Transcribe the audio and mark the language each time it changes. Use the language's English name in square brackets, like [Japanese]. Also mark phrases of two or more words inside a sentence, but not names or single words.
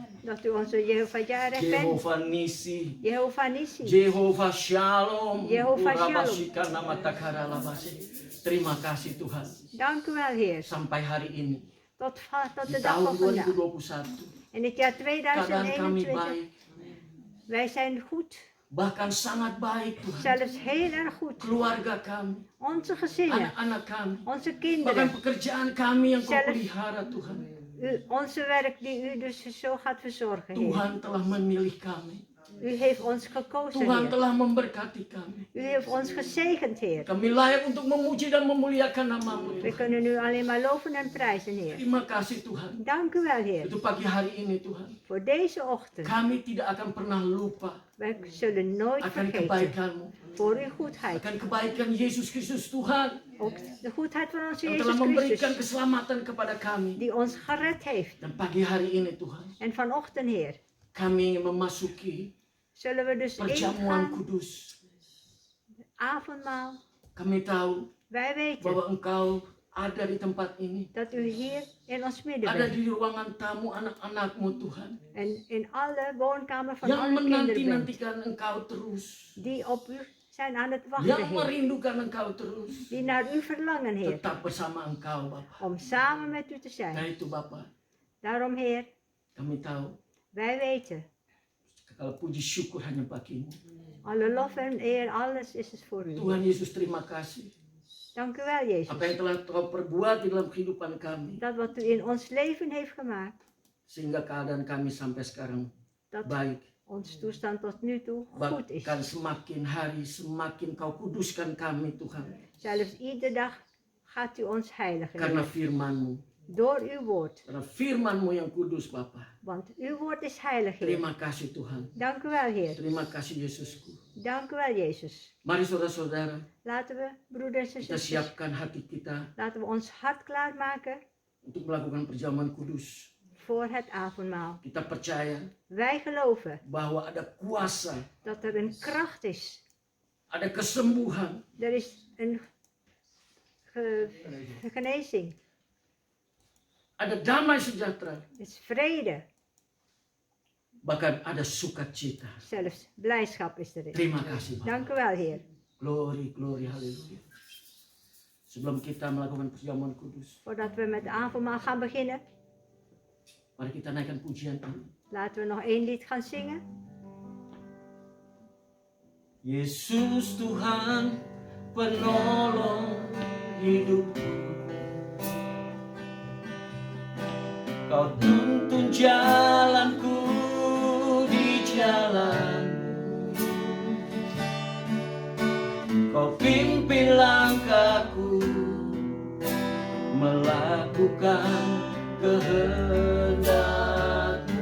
[Dutch] Dat u onze Jehovah Jireh bent. Jehovah Nisi, Jehovah Nissi. Jehovah Shalom. Jehovah Shalom. Urabashika nama takara labasi. [Indonesian] Terima kasih Tuhan. [Dutch] Dank u wel, Heer. [Indonesian] Sampai hari ini, [Dutch] Tot [Indonesian] di [Dutch] de dag [Indonesian] tahun [Dutch] van vandaag. 2021, In het jaar [Indonesian] keadaan kami 2021. baik, [Dutch] Wij zijn goed. [Indonesian] bahkan sangat baik Tuhan. [Dutch] Zelfs heel erg goed. [Indonesian] Keluarga kami, [Dutch] Onze gezinnen. [Indonesian] anak-anak kami, [Dutch] Onze [Indonesian] bahkan [Dutch] kinderen. [Indonesian] pekerjaan kami yang kau [Dutch] Zelf- [Indonesian] pelihara Tuhan. [Dutch] Onze werk die u dus zo gaat verzorgen, Heer. [Indonesian] Tuhan telah memilih kami. [Dutch] U heeft ons gekozen, [Indonesian] Tuhan [Dutch] Heer. [Indonesian] telah memberkati kami. [Dutch] U heeft ons gezegend, Heer. [Indonesian] Kami layak untuk memuji dan memuliakan namamu [Dutch] We [Indonesian] Tuhan. [Dutch] kunnen u alleen maar loven en prijzen, Heer. [Indonesian] Terima kasih Tuhan. [Dutch] Dank u wel, Heer. [Indonesian] Untuk pagi hari ini Tuhan. [Dutch] Voor deze ochtend. [Indonesian] Kami tidak akan pernah lupa [Dutch] Wij zullen nooit [Indonesian] akan [Dutch] vergeten. [Indonesian] kebaikan-Mu. [Dutch] Voor uw goedheid. [Indonesian] Akan kebaikan Yesus Kristus Tuhan. [Dutch] Ook de goedheid van onze [Indonesian] Yang telah [Dutch] Jezus [Indonesian] memberikan [Dutch] Christus. [Indonesian] keselamatan kepada kami. [Dutch] Die ons gered heeft. [Indonesian] Dan pagi hari ini Tuhan. [Dutch] En vanochtend, Heer. [Indonesian] Kami ingin memasuki [Dutch] Zullen we dus [Indonesian] perjamuan [Dutch] ingaan. [Indonesian] kudus. [Dutch] Avondmaal. [Indonesian] Kami tahu [Dutch] Wij weten [Indonesian] bahwa Engkau ada di tempat ini. [Dutch] dat u hier in ons midden [Indonesian] Ada [Dutch] bent. [Indonesian] di ruangan tamu anak-anak-Mu Tuhan. [Dutch] En in alle woonkamer van [Indonesian] Yang [Dutch] alle kinderen bent. [Indonesian] menanti-nantikan Engkau terus. [Dutch] Die op u zijn aan het wachten, [Indonesian] Yang [Dutch] Heer. [Indonesian] merindukan Engkau terus. [Dutch] Die naar u verlangen, Heer. [Indonesian] Tetap bersama Engkau Bapa. [Dutch] Om samen met u te [Indonesian] Karena [Dutch] zijn. [Indonesian] itu Bapa, [Dutch] Daarom, Heer, [Indonesian] kami tahu [Dutch] wij weten. [Indonesian] kalau puji syukur hanya bagimu. [Dutch] Alle lof en eer, alles is het voor u. [Indonesian] Tuhan Yesus, terima kasih. [Dutch] Dank u wel, Jezus. [Indonesian] Apa yang telah Kau perbuat di dalam kehidupan kami. [Dutch] Dat wat u in ons leven heeft gemaakt. [Indonesian] Sehingga keadaan kami sampai sekarang [Dutch] Dat [Indonesian] baik. [Dutch] ons toestand tot nu toe goed is. [Indonesian] Bahkan semakin hari semakin Kau kuduskan kami Tuhan. [Dutch] Zelfs iedere dag gaat u ons heiligen. [Indonesian] Karena [Dutch] Heer. [Indonesian] firman-Mu. [Dutch] Door uw woord. [Indonesian] Karena firman-Mu yang kudus Bapa. [Dutch] Want uw woord is heilig, Heer. [Indonesian] Terima kasih Tuhan. [Dutch] Dank u wel, Heer. [Indonesian] Terima kasih Yesusku. [Dutch] Dank u wel, Jezus. [Indonesian] Mari saudara-saudara, [Dutch] Laten we, broeders en [Indonesian] kita [Dutch] zusters, [Indonesian] siapkan hati kita [Dutch] laten we ons hart klaarmaken [Indonesian] untuk melakukan perjamuan kudus. [Dutch] voor het avondmaal. [Indonesian] Kita percaya [Dutch] Wij geloven [Indonesian] bahwa ada kuasa, [Dutch] dat er een kracht is. [Indonesian] ada kesembuhan, [Dutch] Er is een genezing. [Indonesian] ada damai sejahtera, [Dutch] Er is vrede. [Indonesian] bahkan ada sukacita. [Dutch] Zelfs blijdschap is erin. [Indonesian] Terima kasih Bapak. [Dutch] Dank u wel, Heer. [English] Glory, glory, haleluya. [Indonesian] Sebelum kita melakukan perjamuan kudus, [Dutch] Voordat we met de avondmaal gaan beginnen, [Indonesian] mari kita naikkan pujian ini. [Dutch] laten we nog één lied gaan zingen. [Indonesian] Yesus Tuhan penolong hidupku, Kau tuntun jalanku di jalan-Mu, Kau pimpin langkahku melakukan kehendak-Mu.